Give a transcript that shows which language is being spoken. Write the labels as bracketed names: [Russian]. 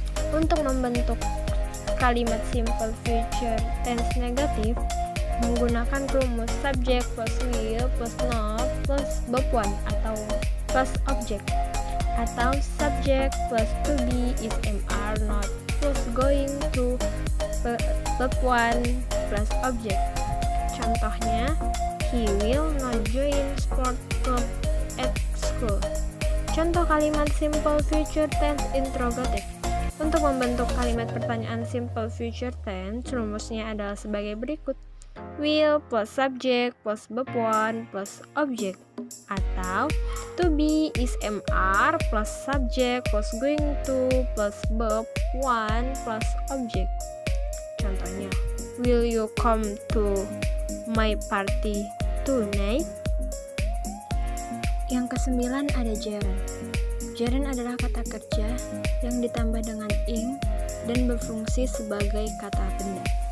[Indonesian] Untuk membentuk kalimat simple future tense negatif menggunakan rumus subject plus will plus not plus verb 1 atau plus object, atau subject plus to be is MR not plus going to verb 1 plus object. [English] Contohnya, he will not join sport club at school. [Indonesian] Contoh kalimat simple future tense interrogative. Untuk membentuk kalimat pertanyaan simple future tense, rumusnya adalah sebagai berikut. [English] Will plus subject plus verb 1 plus object, [Indonesian] atau [English] to be is MR plus subject plus going to plus verb 1 plus object. [Indonesian] Contohnya, [English] will you come to my party tonight? [Indonesian] Yang kesembilan ada gerund. Gerund adalah kata kerja yang ditambah dengan ing dan berfungsi sebagai kata benda.